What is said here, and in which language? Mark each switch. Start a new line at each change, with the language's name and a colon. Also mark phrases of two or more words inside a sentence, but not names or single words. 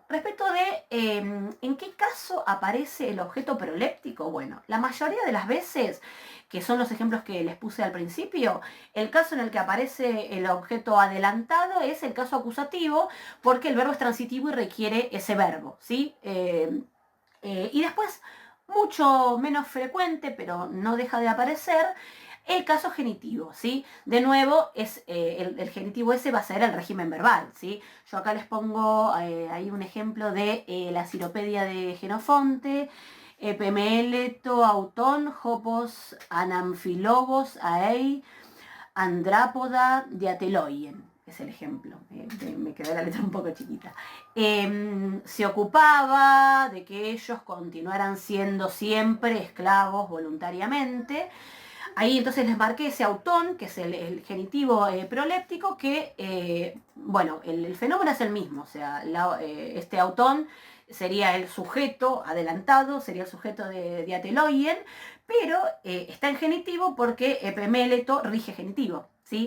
Spanish: Respecto de en qué caso aparece el objeto proléptico, bueno, la mayoría de las veces, que son los ejemplos que les puse al principio, el caso en el que aparece el objeto adelantado es el caso acusativo, porque el verbo es transitivo y requiere ese verbo, ¿sí? Y después, mucho menos frecuente, pero no deja de aparecer, el caso genitivo, ¿sí? De nuevo, el genitivo ese va a ser el régimen verbal, ¿sí? Yo acá les pongo ahí un ejemplo de la Ciropedia de Jenofonte,
Greek: ἐπεμέλετο αὐτῶν ὅπως ἀναμφιλόγως ἀεὶ ἀνδράποδα διατελοῖεν.
Spanish: Es el ejemplo. Me quedó la letra un poco chiquita. Se ocupaba de que ellos continuaran siendo siempre esclavos voluntariamente. Ahí entonces les marqué ese autón, que es el genitivo proléptico, que, bueno, el fenómeno es el mismo, o sea, este autón sería el sujeto adelantado, sería el sujeto de diateloien, pero está en genitivo porque epemeleto rige genitivo, ¿sí?